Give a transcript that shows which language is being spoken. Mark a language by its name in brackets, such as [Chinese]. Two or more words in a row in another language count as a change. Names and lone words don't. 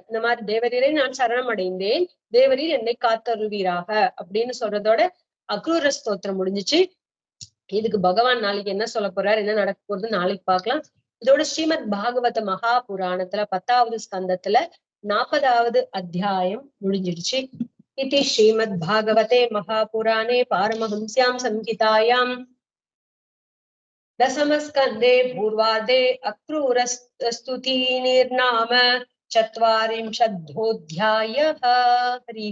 [Tamil] இந்த மாதிரி தேவரீரை நான் சரணம் அடைந்தேன், தேவரீர் என்னை காத்தருள்வீராக அப்படின்னு சொல்றதோட அக்ரூர ஸ்தோத்திரம் முடிஞ்சிச்சு. இதுக்கு பகவான் நாளைக்கு என்ன சொல்ல போறார், என்ன நடக்க போறது நாளைக்கு பார்க்கலாம். இதோட ஸ்ரீமத் பாகவத மகா புராணத்துல 10வது ஸ்கந்தத்துல 40வது அத்தியாயம் முடிஞ்சிடுச்சு. [Sanskrit] इति श्रीमद्भागवते महापुराणे पारमहंस्यां संहितायां दशमस्कन्धे पूर्वार्धे अक्रूरस्तुतिर्नाम 40 हरिः ओं।